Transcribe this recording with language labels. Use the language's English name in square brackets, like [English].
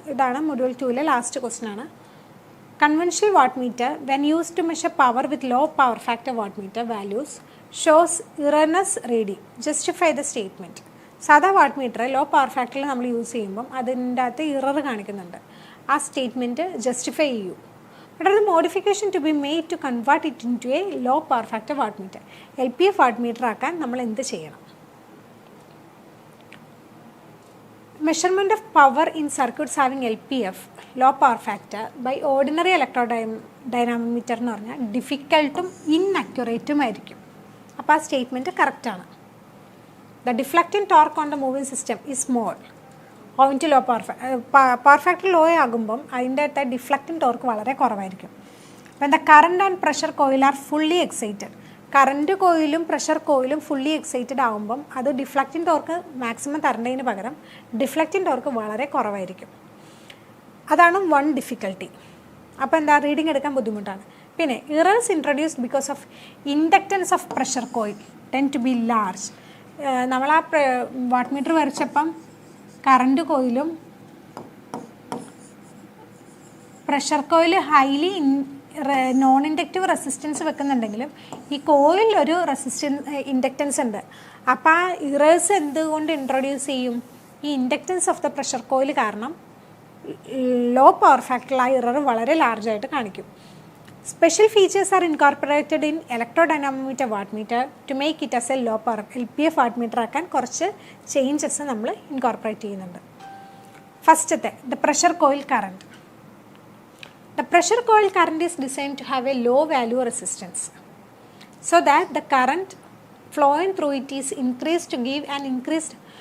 [Malayalam] ഇതാണ് module 2ലെ last question ആണ്. [English] Conventional watt meter when use to measure power with low power factor watt meter values shows erroneous reading, justify the statement. [Malayalam] സാധാ watt meter low power ഫാക്ടറിൽ നമ്മൾ use ചെയ്യുമ്പം അതിൻ്റെ അകത്ത് error കാണിക്കുന്നുണ്ട്. ആ statement justify ചെയ്യൂ. [English] What are the modification to be made to convert it into a low power factor wattmeter? [Malayalam] LPF wattmeter ആക്കാൻ നമ്മൾ എന്ത് ചെയ്യണം? [English] Measurement of power in circuits having LPF, low power factor, by ordinary electrodynamometer [Malayalam] എന്ന് പറഞ്ഞാൽ ഡിഫിക്കൽട്ടും ഇൻഅക്യുറേറ്റും ആയിരിക്കും. അപ്പോൾ ആ statement കറക്റ്റാണ്. [English] The deflecting torque on the moving system is small owing to low power factor low [Malayalam] ആകുമ്പം അതിൻ്റെ അകത്ത് ഡിഫ്ലക്റ്റിംഗ് ടോർക്ക് വളരെ കുറവായിരിക്കും. [English] when the current and pressure coil are fully excited, [Malayalam] current കോയിലും pressure കോയിലും fully excited ആകുമ്പം അത് deflecting torque maximum തരേണ്ടതിന് പകരം deflecting torque വളരെ കുറവായിരിക്കും. അതാണ് വൺ ഡിഫിക്കൽട്ടി. അപ്പോൾ എന്താ, റീഡിംഗ് എടുക്കാൻ ബുദ്ധിമുട്ടാണ്. [English] പിന്നെ errors introduced because of inductance of pressure coil tend to be large. [Malayalam] നമ്മൾ ആ watt meter വരച്ചപ്പം current കോയിലും pressure coil highly non inductive resistance വെക്കുന്നുണ്ടെങ്കിലും ഈ കോയിലൊരു ഇൻഡക്റ്റൻസ് ഉണ്ട്. അപ്പോൾ ആ ഇറേഴ്സ് എന്തുകൊണ്ട് ഇൻട്രൊഡ്യൂസ് ചെയ്യും? ഈ inductance of the pressure coil കാരണം ലോ പവർ ഫാക്ടറിൽ ആ ഇറർ വളരെ ലാർജായിട്ട് കാണിക്കും. [English] special features are incorporated in electrodynamometer watt meter to make it as a low power LPF watt meter [Malayalam] ആക്കാൻ കുറച്ച് ചേഞ്ചസ് നമ്മൾ ഇൻകോർപ്പറേറ്റ് ചെയ്യുന്നുണ്ട്. ഫസ്റ്റത്തെ the pressure coil current. [English] The pressure coil current is designed to have a low value resistance so that the current flowing through it is increased to give an increased.